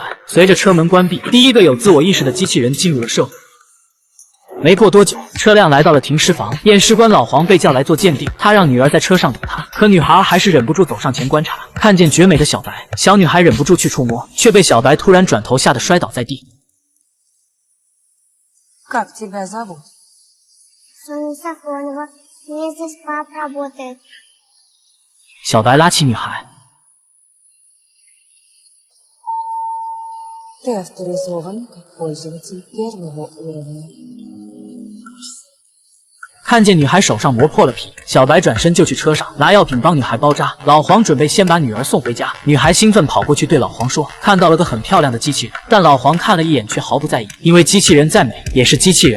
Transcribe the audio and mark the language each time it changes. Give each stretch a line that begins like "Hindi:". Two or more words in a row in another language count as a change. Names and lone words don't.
Chinese: 随着车门关闭，第一个有自我意识的机器人进入了社会。没过多久，车辆来到了停尸房，验尸官老黄被叫来做鉴定。他让女儿在车上等他，可女孩还是忍不住走上前观察。看见绝美的小白，小女孩忍不住去触摸，却被小白突然转头吓得摔倒在地。
Russian: Как тебя зовут? Соня Сафронова. Мне здесь папа работает.
Chinese: 小白拉起女孩。
Russian: Ты авторизован как пользователь первого уровня.
Chinese: 看见女孩手上磨破了皮，小白转身就去车上拿药品帮女孩包扎。老黄准备先把女儿送回家，女孩兴奋跑过去对老黄说，看到了个很漂亮的机器人。但老黄看了一眼却毫不在意，因为机器人再美也是机器人。